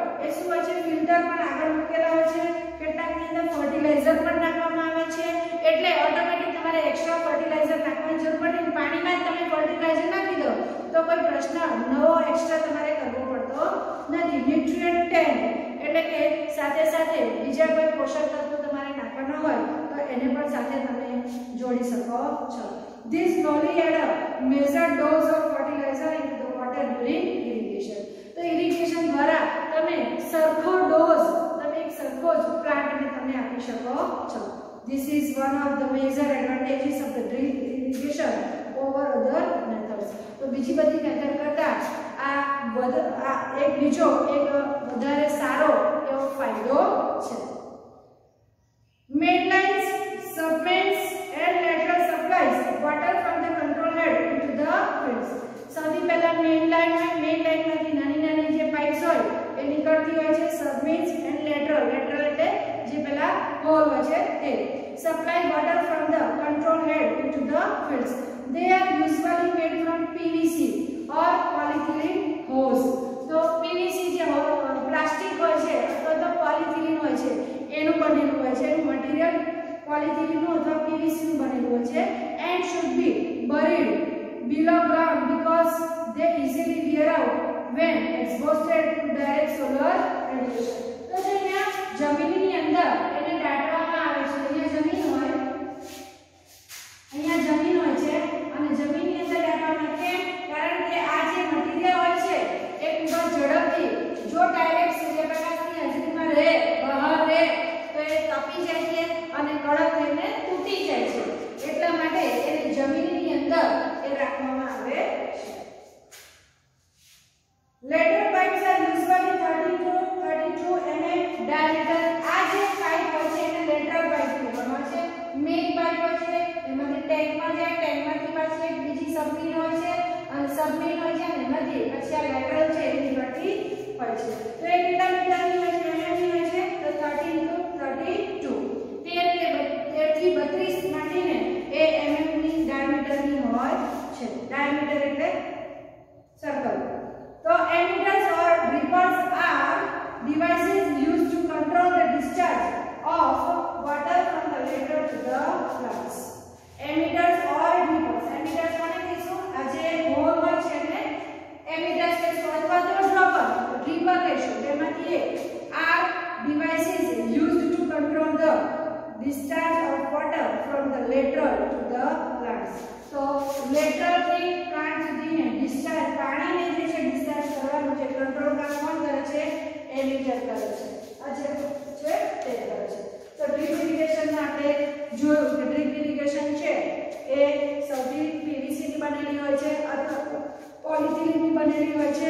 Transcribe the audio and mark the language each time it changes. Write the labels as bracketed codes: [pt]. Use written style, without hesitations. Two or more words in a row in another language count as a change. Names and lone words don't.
[gu] એ શું હોય છે, ફિલ્ટર પણ આગળ મૂકેલા હોય છે, કેટલાકની અંદર ફર્ટિલાઇઝર પણ નાખવામાં આવે છે, એટલે ઓટોમેટિક તમારે એક્સ્ટ્રા ફર્ટિલાઇઝર નાખવાની જરૂર પડે નહીં. પાણીમાં જ તમે ફર્ટિલાઇઝર નાખી દો તો કોઈ પ્રશ્ન નવો એક્સ્ટ્રા તમારે કરવો પડતો નથી. [en] nutrient tank [gu] એટલે કે સાથે સાથે બીજા કોઈ પોષક તત્વો તમારે નાખવાના હોય તો એને પણ સાથે તમે જોડી શકો છો. [en] This slowly add a measured dose of fertilizer into the water during irrigation. [gu] તો ઇરિગેશન દ્વારા તમે સરખો ડોઝ તમે એક સરખો જ પ્લાન્ટને તમે આપી શકો છો. [en] This is one of the major advantages of the drip irrigation over other methods. [gu] તો બીજી બધી મેથડ કરતા આ એક બીજો એક વધારે સારો એવો ફાયદો છે. [en] Mainlines, submains and lateral supplies water from the control head into the fields. [gu] સૌથી પહેલા મેઇન લાઇનમાંથી નાની નાની જે પાઇપ્સ હોય એ નીકળતી હોય છે. [en] submains and lateral [gu] એટલે જે પેલા હોલ હોય છે તે [en] supply water from the control head into the fields. They are usually made from PVC or polyethylene hose. [gu] તો PVC જે પ્લાસ્ટિક હોય છે અથવા તો પોલિથિલિન હોય છે એનું બનેલું હોય છે. એનું મટીરીયલ પોલિથિલિનનું અથવા PVC નું બનેલું હોય છે. [en] And should be buried below ground because they easily wear out when exposed to direct solar radiation. [gu] તો જે અહીંયા જમીનની અંદર એને દાટવામાં આવે છે. અહીંયા જમીન હોય છે અને જમીનની અંદર દાટવામાં કેમ? કારણ કે આ જે મટીરીયલ હોય છે એ ખૂબ જ ઝડપથી જો ડાયરેક્ટ સૂર્યપ્રકાશની હાજરીમાં રહે બહાર રહે તો એ તપી જાય છે અને કડક થઈને તૂટી જાય છે. એટલા માટે એને જમીનની અંદર એ રાખવામાં આવે છે. [en] Lateral pipes are usually 30 to 32 mm diameter. [gu] આ જે પાઇપ હોય છે એને [en] lateral pipe [gu] કહેવામાં આવે છે. [en] main pipe [gu] હોય છે એમાંથી ટેન્કમાં જાય, ટેન્કમાંથી પાછી એક બીજી સબમેઇન હોય છે અને સબમેઇન હોય છે અને એમાંથી પછી આ લેટરલ છે એ નીકળતી હોય છે. તો એ કેટલા મીટરની હોય છે? mm હોય છે તો 30 to 32 13 થી 32 માંડીને એ mm ની ડાયામીટરની હોય છે. ડાયામીટર એટલે સર્કલ. [en] So emitters or drippers are devices used to control the discharge of water from the lateral to the plants. Emitters or drippers. Emitters [gu] કોને કહીશું? આ જે હોલ હોય છે ને emitters કહીશું અથવા તો dripper કહીશું. તેમાંથી એક [en] are devices used to control the discharge of water from the lateral to the plants. [gu] So lateral થી plant સુધીને discharge પાણીને જે છે discharge કરવાનું છે કંટ્રોલ કામ કોણ કરે છે? એમિટર કરે છે. આ જે છે તે કરે છે. તો ડ્રીપ ઇરિગેશનમાં આપણે જોયું કે [en] drip irrigation [gu] છે એ સૌથી PVC ની બનેલી હોય છે અથવા પોલિથિલિનની બનેલી હોય છે.